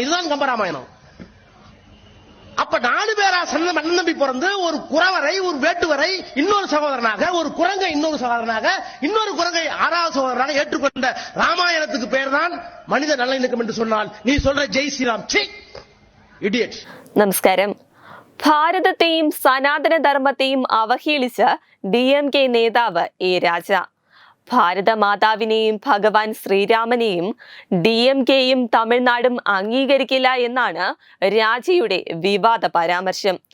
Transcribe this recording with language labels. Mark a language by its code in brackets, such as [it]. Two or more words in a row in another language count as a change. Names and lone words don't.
[ta] இதுதான் கம்பராமாயணம். அப்ப 4 பேரா அண்ணன் தம்பி பிறந்து ஒரு குறவரை, ஒரு வேட்டுவரை இன்னொரு சகோதரனாக, ஒரு குரங்கை இன்னொரு சகோதரனாக, இன்னொரு குரங்கை 6வது சகோதரனாக ஏற்றுக்கொண்ட ராமாயணத்துக்கு பேர் தான் மனித நல்லிணக்கம் என்று சொன்னால் நீ சொல்ற ஜெய் ஸ்ரீராம் ഇഡിയറ്റ്. [ml] നമസ്കാരം. ഭാരതത്തെയും സനാതന ധർമ്മത്തെയും അവഹേളിച്ച DMK നേതാവ് എ രാജ. ഭാരത മാതാവിനെയും ഭഗവാൻ ശ്രീരാമനെയും DMKയും തമിഴ്നാടും അംഗീകരിക്കില്ല എന്നാണ് രാജയുടെ വിവാദ പരാമർശം.